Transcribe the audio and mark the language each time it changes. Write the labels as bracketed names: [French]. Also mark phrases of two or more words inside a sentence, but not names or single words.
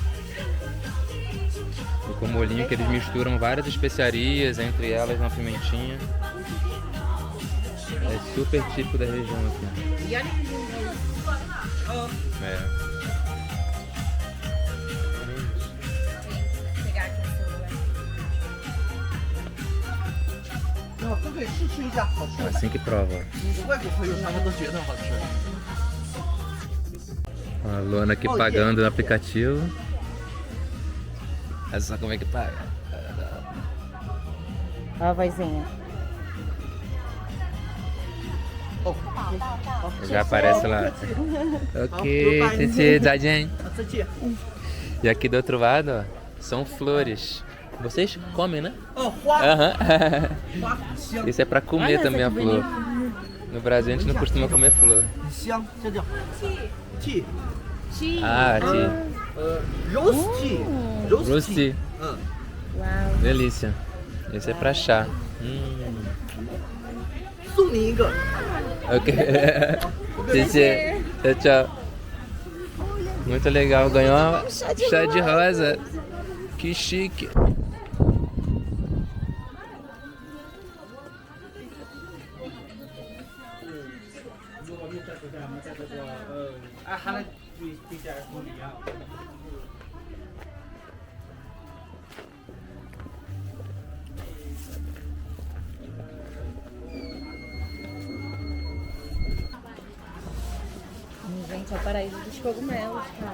[Portuguese] E com o molhinho que eles misturam várias especiarias, entre elas uma pimentinha. É super típico da região aqui. E olha que lindo aí. É. Vou pegar aqui o celular. [Chinese] 都可以试吃一下，好吃。 [Portuguese] Assim que prova. [Chinese] 外国朋友他们都觉得好吃。 [Portuguese] A Luana aqui pagando no aplicativo. Olha só como é que paga. Ó a vozinha. Já aparece lá. Ok, Titi, [Chinese] Zaijian. 再见。 [Portuguese] E aqui do outro lado, ó, são flores. Vocês comem, né? [Chinese] 哦，花 [Portuguese] Aham. [Chinese] 花很香， [Portuguese] Isso é pra comer Olha também essa a que flor. No Brasil a gente não costuma comer flor. [Chinese] 很香，这叫 tea， [Portuguese] Ah, tia. [English] rose tea， Rose tea. [Chinese] 嗯， [Portuguese] Uau. Delícia. Esse é pra chá. [Chinese] 送你一个。 [Portuguese] Ok. Titi. Tchau, tchau. Muito legal. Ganhou um chá de rosa. Que chique. Gente, é o paraíso dos cogumelos, cara.